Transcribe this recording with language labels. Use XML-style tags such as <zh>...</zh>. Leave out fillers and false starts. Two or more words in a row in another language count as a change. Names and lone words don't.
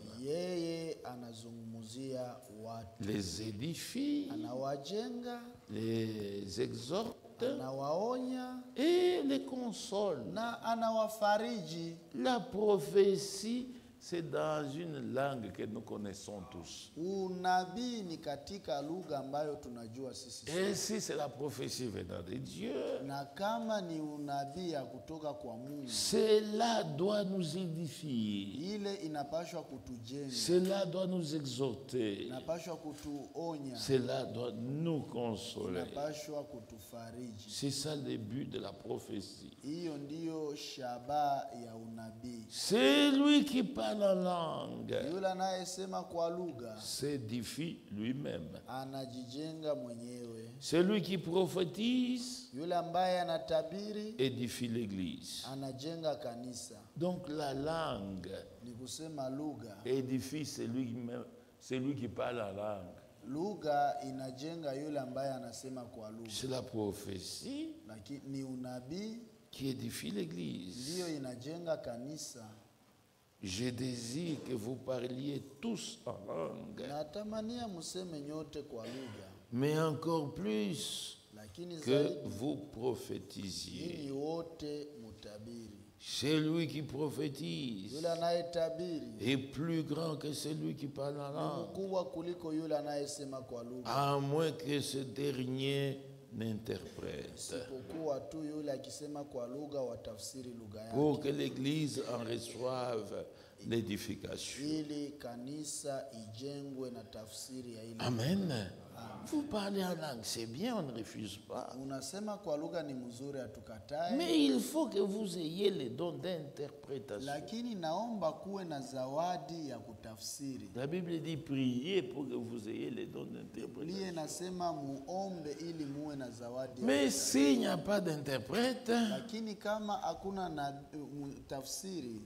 <sw>yeye anazungumzia watu,</sw> <fr>les édifie,</fr> <sw>anawajenga,</sw> <fr>les exhorte</fr> <sw>anawaonya</sw> <fr>et les console.</fr> <sw>na anawafariji.</sw> <fr>La prophétie, c'est dans une langue que nous connaissons tous.</fr> <sw>Unabii ni katika lugha ambayo tunajua sisi sote.</sw> <fr>Et si c'est la prophétie venant de Dieu,</fr> <sw>Na kama ni unabii ya kutoka kwa Mungu,</sw> <fr>cela doit nous édifier.</fr> <sw>ile inapashwa kutujenga,</sw> <fr>Cela doit nous exhorter.</fr> <sw>inapashwa kutuonya,</sw> <fr>Cela doit nous consoler.</fr> <sw>inapashwa kutufariji.</sw> <fr>C'est ça le but de la prophétie.</fr> <sw>Hiyo ndiyo shabaha ya unabii.</sw> <fr>C'est lui qui parle en langue,</fr> <sw>Yule anayesema kwa lugha</sw> <fr>s'édifie lui-même.</fr> <sw>anajijenga mwenyewe.</sw> <fr>C'est lui qui prophétise,</fr> <sw>Yule ambaye anatabiri</sw> <fr>édifie l'Église.</fr> <sw>anajenga kanisa.</sw> <fr>Donc la langue</fr> <sw>Ni kusema lugha,</sw> <fr>édifie celui qui parle en langue.</fr> <sw>lugha inajenga yule ambaye anasema kwa lugha,</sw> <fr>C'est la prophétie</fr> <sw>lakini ni unabii</sw> <fr>qui édifie l'Église.</fr> <sw>ndiyo inajenga kanisa.</sw> <fr>Je désire que vous parliez tous en langue,</fr> <sw>Natamania museme nyote kwa lugha,</sw> <fr>mais encore plus</fr> <sw>lakini</sw> <fr>que</fr> <sw>zaidi</sw> <fr>vous prophétisiez.</fr> <sw>ninyi wote mutabiri.</sw> <fr>Celui qui prophétise</fr> <sw>Yule anayetabiri</sw> <fr>est plus grand que celui qui parle en</fr> <sw>ni</sw> <fr>langue,</fr> <sw>mkubwa kuliko yule anayesema kwa lugha,</sw> <fr>à moins que ce dernier n'interprète,</fr> <sw>isipokuwa tu yule akisema kwa lugha watafsiri lugha</sw> <fr>pour</fr> <sw>yake,</sw> <fr>que l'Église en reçoive l'édification.</fr> <sw>ili kanisa ijengwe na tafsiri ya ile. Amen.</sw> <fr>Vous parlez en langue, c'est bien, on ne refuse pas.</fr> <sw>Unasema kwa lugha ni mzuri, hatukatai,</sw> <fr>Mais il faut que vous ayez le don d'interprétation.</fr> <sw>lakini naomba kuwe na zawadi ya kutafsiri.</sw> <fr>La Bible dit priez pour que vous ayez le don</fr> <sw>Biblia</sw> <fr>d'interprétation.</fr> <sw>inasema muombe ili muwe na zawadi ya</sw> <fr>Mais</fr> <sw>kutafsiri.</sw> <fr>s'il n'y a pas d'interprète,</fr> <sw>Lakini kama hakuna na tafsiri,</sw>